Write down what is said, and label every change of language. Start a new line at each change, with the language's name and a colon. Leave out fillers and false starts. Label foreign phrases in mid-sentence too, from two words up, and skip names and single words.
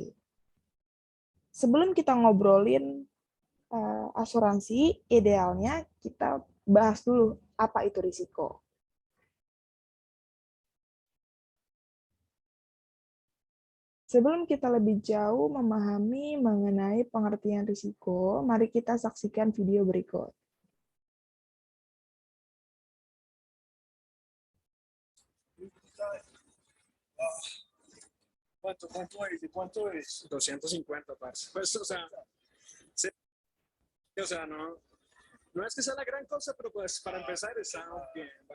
Indonesian: Sebelum kita ngobrolin asuransi, idealnya kita bahas dulu apa itu risiko. Sebelum kita lebih jauh memahami mengenai pengertian risiko, mari kita saksikan video berikut.
Spanish: ¿Cuánto es? 250, parce. Pues, o sea, no es que sea la gran cosa, pero pues para empezar está bien.